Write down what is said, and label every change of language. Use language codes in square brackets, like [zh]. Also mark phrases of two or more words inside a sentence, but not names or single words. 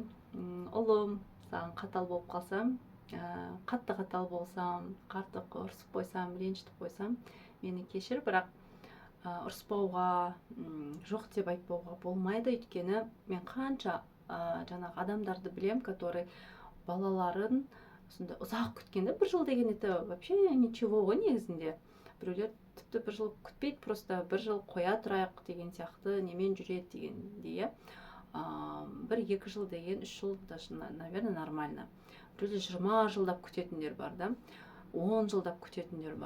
[kk] Ұлым, саған қатал болып қалсам, қатты қатал болсам, артық ұрсып қойсам, ренжітіп қойсам, мені кешір, бірақ ұрыспауға, жоқ деп айтпауға болмайды, өйткені мен қанша жаңағы адамдарды білем, который балаларын сонда ұзақ күткенде, 1 жыл деген [ru] это вообще ничего [kk] ғой негізінде. Біреулер тіпті 1 жыл күтпейді, просто 1 жыл қоя тұрайық деген сияқты, немен жүреді дегенде. 1-2 жыл деген, 3 жыл [ru] даже, наверное, нормально. [kk] Біреулер 20 жылдап күтетіндер бар да, 10 жылдап күтетіндер бар.